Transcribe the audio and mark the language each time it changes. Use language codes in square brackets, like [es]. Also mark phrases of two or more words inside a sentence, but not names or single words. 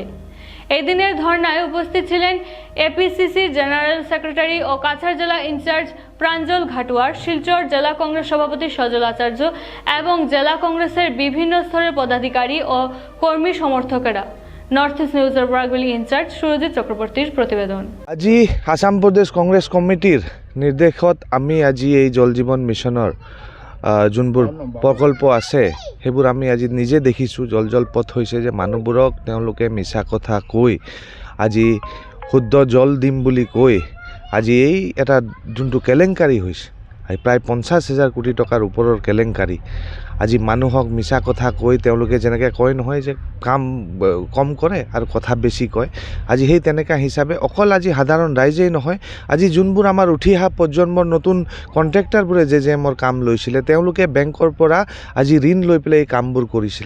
[bn] এই দিনের ধর্নায় উপস্থিত ছিলেন এপিসিসির [en] general secretary [bn] ও কাছাড় জেলা ইনচার্জ প্রাঞ্জল ঘাটুয়ার, শিলচর জেলা কংগ্রেস সভাপতি সজল আচার্য এবং জেলা কংগ্রেসের বিভিন্ন স্তরের পদাধিকারী ও কর্মী সমর্থকেরা। নর্থ ইস্ট নিউজের বরাকভেলি ইনচার্জ সুরজিৎ চক্রবর্তীর প্রতিবেদন। [as] আজি আসাম প্রদেশ কংগ্রেস কমিটির নির্দেশত আমি আজি এই জল জীবন মিশনের যোনবোৰ প্ৰকল্প আছে সেইবোৰ আমি আজি নিজে দেখিছোঁ। জল পথ হৈছে যে মানুহবোৰক তেওঁলোকে মিছা কথা কৈ আজি শুদ্ধ জল দিম বুলি কৈ আজি এই এটা যোনটো কেলেংকাৰী হৈছে, প্ৰায় 50,000 কোটি টকাৰ ওপৰৰ কেলেংকাৰী, আজি মানুহক মিছা কথা কৈ তেওঁলোকে যেনেকৈ কয় নহয় যে কাম কম কৰে আৰু কথা বেছি কয়, আজি সেই তেনেকুৱা হিচাপে অকল আজি সাধাৰণ ৰাইজেই নহয়, আজি যোনবোৰ আমাৰ উঠি অহা প্ৰজন্মৰ নতুন কণ্ট্ৰেক্টাৰবোৰে JJMৰ কাম লৈছিলে, তেওঁলোকে বেংকৰ পৰা আজি ঋণ লৈ পেলাই এই কামবোৰ কৰিছিলে।